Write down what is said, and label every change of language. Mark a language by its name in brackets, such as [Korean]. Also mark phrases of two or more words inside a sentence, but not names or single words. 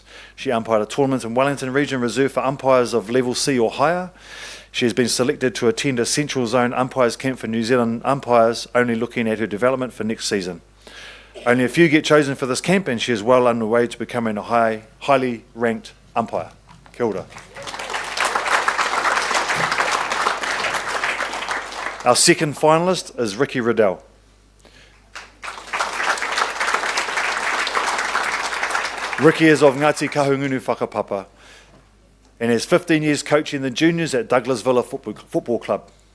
[English] She umpired a tournament in Wellington region reserved for umpires of level C or higher. She has been selected to attend a Central Zone umpires camp for New Zealand umpires, only looking at her development for next season. Only a few get chosen for this camp, and she is well underway to becoming a highly ranked umpire. [Māori] Kia ora. [English] Our second finalist is Ricky Riddell. Ricky is of Ngāti Kahungunu Whakapapa and has 15 years coaching the juniors at Douglas Villa Football Club.